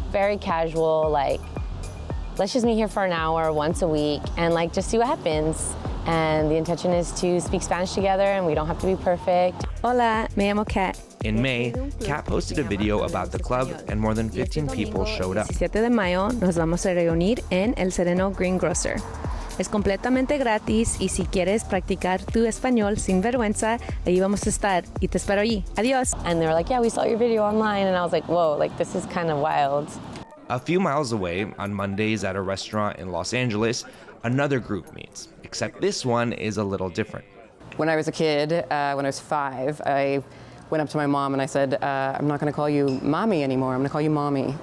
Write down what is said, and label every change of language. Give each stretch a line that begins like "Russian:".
English: Very casual, let's just meet here for an hour once a week and just see what happens. And the intention is to speak Spanish together, and we don't have to be perfect.
Spanish: Hola, me llamo Kat.
English: In May, Kat posted a video about the club, and more than 15 people showed up.
Spanish: 17 de mayo nos vamos a reunir en El Sereno Greengrocer. Es completamente gratis y si quieres practicar tu español sin vergüenza, ahí vamos a estar y te espero allí. Adiós.
English: And they were yeah, we saw your video online. And I was whoa, this is kind of wild. A few miles away, on Mondays at a restaurant in Los Angeles, another group meets, except this one is a little different. When I was a kid, when I was 5, I went up to my mom and I said, I'm not going to call you mommy anymore, I'm going to call you mommy.